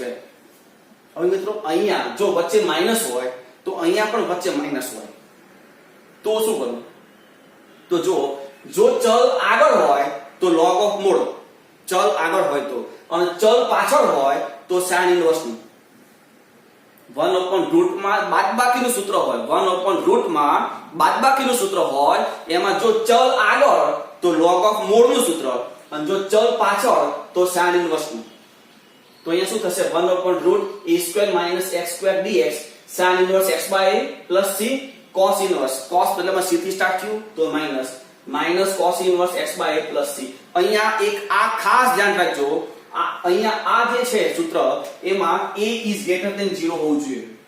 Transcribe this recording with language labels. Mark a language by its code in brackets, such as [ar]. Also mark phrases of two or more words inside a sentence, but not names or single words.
[gu] હવે મિત્રો અહીંયા જો વચ્ચે માઈનસ હોય તો અહીંયા પણ વચ્ચે માઈનસ હોય તો શું કરવું તો જો ચલ આગળ હોય તો [en] log of mod [gu] ચલ આગળ હોય તો અને ચલ પાછળ હોય તો [en] sin inverse [gu] નું 1/√ માં બાદબાકીનું સૂત્ર હોય 1/√ માં બાદબાકીનું સૂત્ર હોય એમાં જો ચલ આગળ તો [en] log of mod [gu] નું સૂત્ર અને જો ચલ પાછળ તો [en] sin inverse [gu] નું તો અહીંયા શું થશે [en] 1/√a² - x² dx sin inverse x by a plus c cos inverse, [gu] cos મતલબમાં c થી સ્ટાર્ટ થયું તો માઈનસ [en] cos inverse x by a plus c. [gu] અહીંયા એક આ ખાસ ધ્યાન રાખજો, અહીંયા આ જે છે સૂત્ર એમાં [en] a is greater than 0 [gu] હોવું જોઈએ.